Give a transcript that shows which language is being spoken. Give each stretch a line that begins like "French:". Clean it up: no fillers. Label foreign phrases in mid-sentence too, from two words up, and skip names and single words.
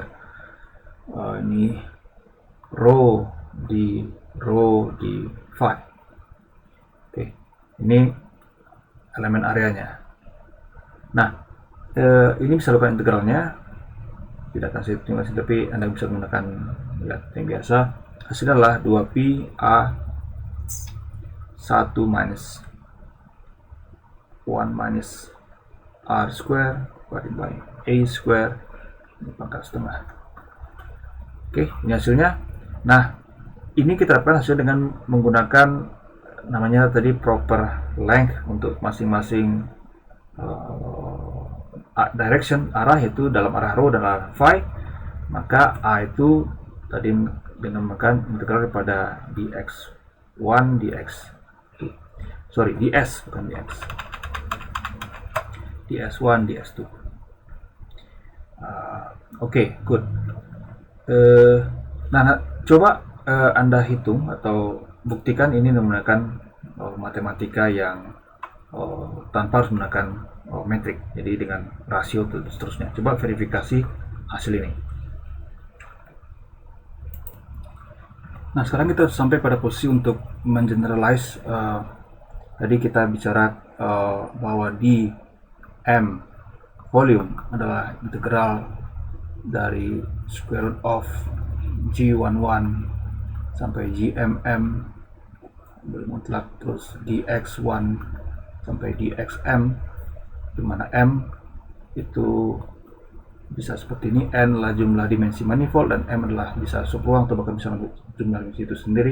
Indonesian: Ini rho di phi. Oke, ini elemen areanya. Nah, ini bisa lakukan integralnya, tidak akan saya tinggalkan, tapi Anda bisa menggunakan yang biasa. Hasilnya adalah 2pi A
English: 1 minus 1 minus R square divided by A square
Indonesian: pangkat setengah. Oke, ini hasilnya. Nah, ini kita dapatkan hasil dengan menggunakan namanya tadi
English: proper length
Indonesian: untuk masing-masing direction, arah, yaitu dalam arah rho dan arah phi. Maka A itu tadi dinamakan integral kepada dx1 dx2, ds bukan dx, ds1 ds2. Oke, good. Nah, coba Anda hitung atau buktikan ini menggunakan matematika yang tanpa harus menggunakan metrik, jadi dengan rasio dan seterusnya. Coba verifikasi hasil ini. Nah sekarang kita sampai pada posisi untuk mengeneralize. Tadi kita bicara bahwa di M volume adalah integral dari
English: square root of G11
Indonesian: sampai GMM mutlak, terus dx1 sampai dxm, di mana M itu bisa seperti ini, N adalah jumlah dimensi manifold dan M adalah bisa subruang atau bahkan bisa jumlah dimensi itu sendiri.